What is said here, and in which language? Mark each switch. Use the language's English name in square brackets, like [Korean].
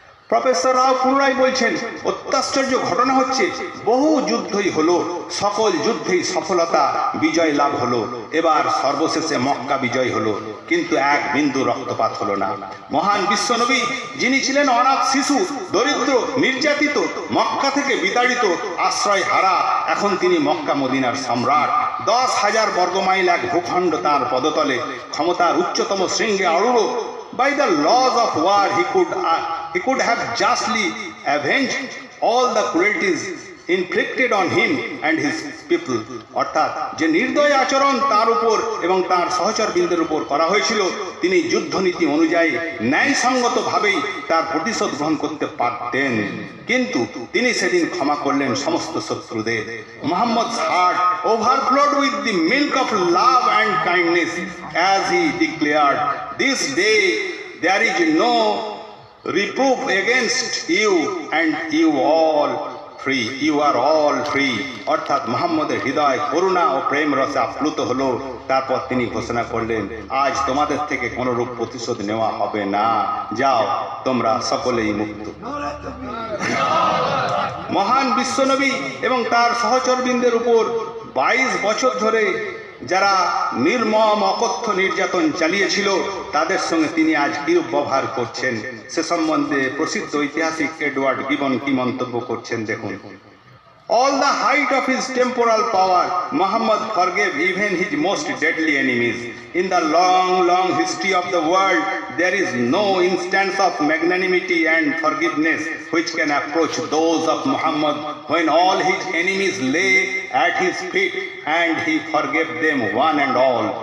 [Bangla] Professor রাও পুনরায় বলছেন, অত্যাশ্চর্য ঘটনা হচ্ছে, বহু যুদ্ধই হলো, সকল যুদ্ধেই সফলতা বিজয় লাভ হলো, এবার সর্বশেষে মক্কা বিজয় হলো, কিন্তু এক বিন্দু রক্তপাত হলো না। মহান বিশ্বনবী, যিনি ছিলেন অনাথ শিশু, দরিদ্র, নির্যাতিত, মক্কা থেকে বিতাড়িত, আশ্রয় হারা, এখন তিনি মক্কা মদিনার সম্রাট। 10,000 বর্গমাইল এক ভূখণ্ড তাঁর পদতলে, ক্ষমতার উচ্চতম শৃঙ্গে আরূঢ়। [English] By the laws of war, he could have justly avenged all the cruelties inflicted on him and his people. [Bangla] অর্থাৎ যে নির্দয় আচরণ তার উপর এবং তার সহচরবৃন্দের উপর করা হয়েছিল, তিনি যুদ্ধনীতি অনুযায়ী ন্যায়সঙ্গতভাবেই তার প্রতিশোধ গ্রহণ করতে পারতেন, কিন্তু তিনি সেদিন ক্ষমা করলেন সমস্ত শত্রুদের। [English] Muhammad's heart overflowed with the milk of love and kindness as he declared, "This day there is no reproof against you and you all free, you are all free." [Bangla] অর্থাৎ মুহাম্মদের হৃদয় করুণা ও প্রেম রসে আপ্লুত হলো। তারপর তিনি ঘোষণা করলেন, আজ তোমাদের থেকে কোনো রূপ প্রতিশোধ নেওয়া হবে না, যাও তোমরা সকলেই মুক্ত। মহান বিশ্বনবী এবং তার সহচরবৃন্দের উপর 22 বছর ধরে যারা নির্মম অকথ্য নির্যাতন চালিয়েছিল, তাদের সঙ্গে তিনি আজ কি ব্যবহার করছেন সে সম্বন্ধে প্রসিদ্ধ ঐতিহাসিক এডওয়ার্ড গিবন কি মন্তব্য করছেন দেখুন। [English] All the height of his temporal power, Muhammad forgave even his most deadly enemies. In the long history of the world, there is no instance of magnanimity and forgiveness which can approach those of Muhammad, when all his enemies lay at his feet and he forgave them one and all.